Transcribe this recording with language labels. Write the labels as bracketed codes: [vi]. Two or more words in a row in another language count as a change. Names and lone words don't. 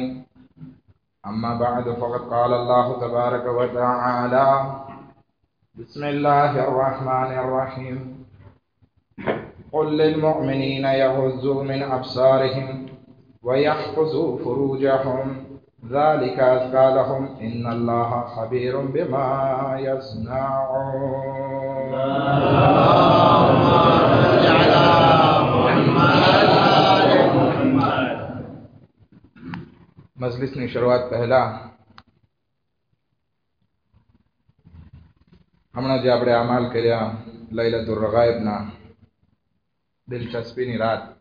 [ar] أما بعد فقد قال الله تبارك وتعالى: بسم الله الرحمن الرحيم. قل للمؤمنين يغضوا من أبصارهم ويحفظوا فروجهم ذلك أزكى لهم إن الله خبير بما يصنعون. [gu] મજલિસની શરૂઆત પહેલા હમણાં જે આપણે અમાલ કર્યા લૈલતુર રગાયબના દિલચસ્પીની રાત,